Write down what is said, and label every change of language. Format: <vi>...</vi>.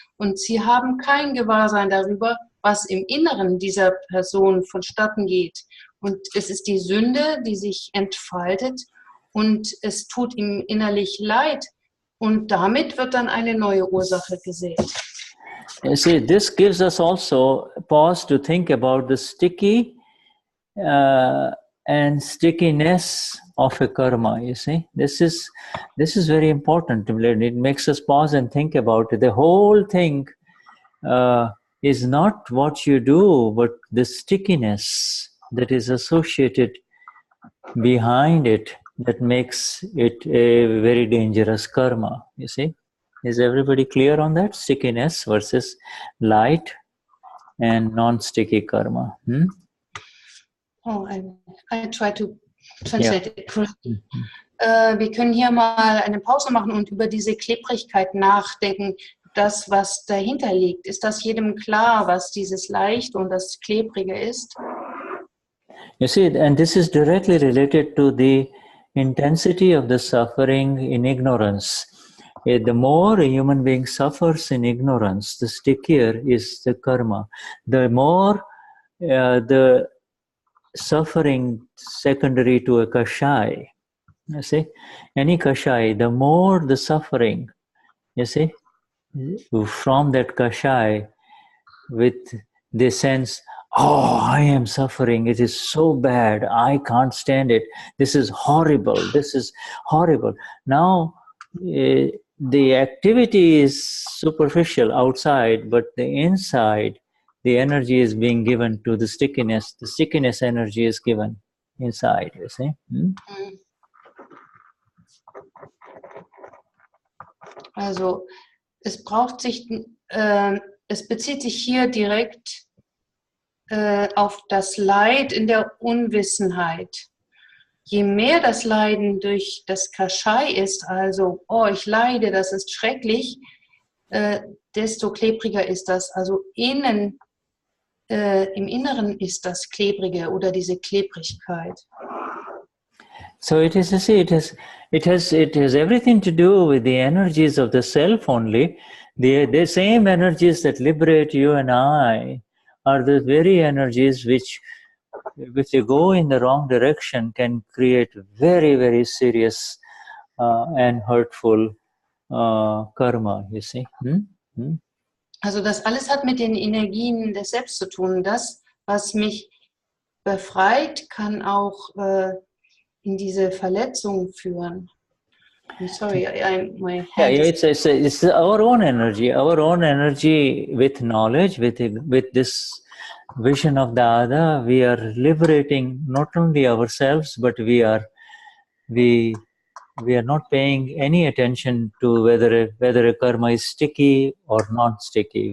<de>Und sie haben kein Gewahrsein darüber, was im Inneren dieser Person vonstatten geht. Und es ist die Sünde, die sich entfaltet und es tut ihm innerlich leid. Und damit wird dann eine neue Ursache gesät.</de> <en>You see, this gives us also pause to think about the sticky and stickiness of a karma. You see, this is very important. It makes us pause and think about it. The whole thing is not what you do, but the stickiness that is associated behind it that makes it a very dangerous karma. You see, is everybody clear on that? Stickiness versus light and non-sticky karma. Oh, I try to translate it correctly.</en> <de>Wir können hier mal eine Pause machen und über diese Klebrigkeit nachdenken. Das, was dahinter liegt, ist das jedem klar, was dieses Leicht und das Klebrige ist?</de> <en>You see, and this is directly related to the intensity of the suffering in ignorance. The more a human being suffers in ignorance, the stickier is the karma. The more the suffering secondary to a kashai, you see, any kashai, the more the suffering, you see, from that kashai, with the sense, oh, I am suffering, it is so bad, I can't stand it, this is horrible, this is horrible. Now, the activity is superficial outside, but the inside, the energy is being given to the stickiness energy is given inside, you see.</en> <de>Also, es braucht sich, es bezieht sich hier direkt auf das Leid in der Unwissenheit. Je mehr das Leiden durch das Kashai ist, also, oh, ich leide, das ist schrecklich, desto klebriger ist das. Also im Inneren ist das Klebrige oder diese Klebrigkeit.</de> <en>So it is, you see, it has everything to do with the energies of the self only. The same energies that liberate you and I are the very energies which, if they go in the wrong direction, can create very, very serious and hurtful karma, you see.</en> <de>Also das alles hat mit den Energien des Selbst zu tun. Das, was mich befreit, kann auch in diese Verletzung führen.</de> <en>I'm sorry, my hand it's our own energy with knowledge, with this vision of the other. We are liberating not only ourselves, but we are not paying any attention to whether a karma is sticky or not sticky.</en>